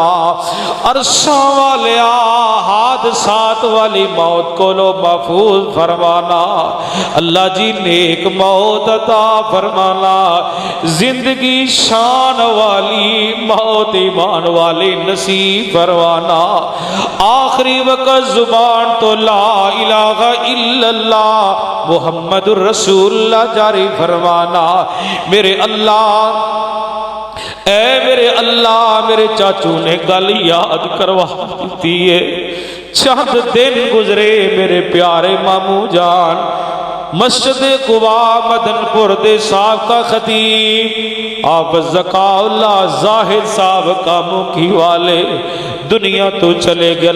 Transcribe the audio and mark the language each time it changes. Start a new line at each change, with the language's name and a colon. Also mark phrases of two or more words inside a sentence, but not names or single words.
Punjabi: عرشاں والیا حادثات والی موت کولو محفوظ فرمانا. اللہ جی نیک موت عطا فرمانا. زندگی شان والی موت ایمان والی نصیب فرمانا. آخری وقت زبان تو
Arabic: لا إله إلا الله محمد رسول الله
Punjabi: جاری فرمانا. میرے اللہ اے میرے اللہ میرے چاچو نے گل یاد کروا دی ہے. چند دن گزرے میرے پیارے ماموں جان مسجد قبا مدنپور دے سابقہ خطیب آپ ذکاءاللہ زاہد صاحب کامکی والے دنیا تو چلے گئے.